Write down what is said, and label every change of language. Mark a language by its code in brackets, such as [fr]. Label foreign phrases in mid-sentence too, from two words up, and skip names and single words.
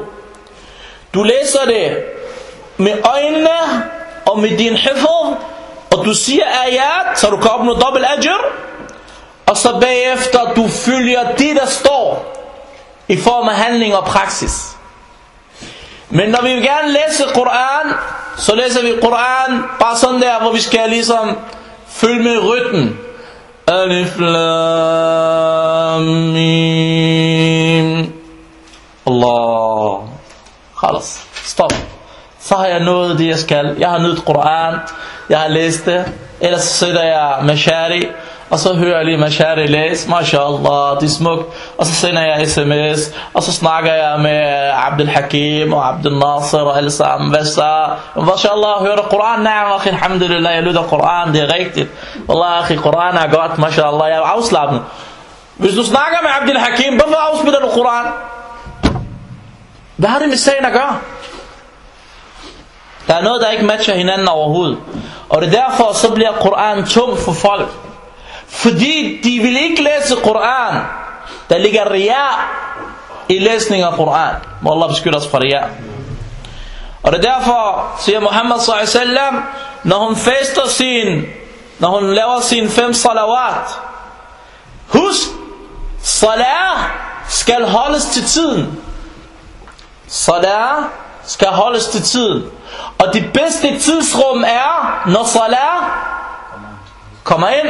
[da] Du læser det med øjnene og med din hifz, og du siger ayat, så du kan opnå dobbelt ajr, og så bagefter du følger det der står i form af handling og praksis. Men når vi vil gerne læse Koran, så læser vi Koran bare sådan der, hvor vi skal ligesom Følg med rytmen. [ar] الم. الله. خلاص. [da] Stop. Så har jeg nået det jeg skal. Jeg har nydt Koran. Jeg har læst det. Ellers så sætter jeg Mashari. Og så hører jeg lige Mashari læse. MashaAllah, det er smukt. Og så sender jeg sms. Og så snakker jeg med Abdel Hakim og Abdel Nasser og alle sammen. Hvad så? MashaAllah, hører du Koran? Nej, [ar] أخي، الحمد لله, [da] jeg lytter Koran. Det er rigtigt. [ar] والله، أخي, [da] Koran er godt. MashaAllah, jeg er afslappet. Hvis du snakker med Abdel Hakim, hvorfor afspiller du Koran? Hvad har det med sagen at gøre? Der er noget, der ikke matcher hinanden overhovedet. Og det er derfor, så bliver Koran tung for folk. Fordi de vil ikke læse Koran. Der ligger ria i læsning af Koran. Må Allah beskytte os fra ria. Og det er derfor, siger Muhammad [ar] صلى الله عليه وسلم, [da] når hun laver sin 5 salawat, husk, salat skal holdes til tiden. Salat skal holdes til tiden. Og det bedste tidsrum er, når salat kommer ind.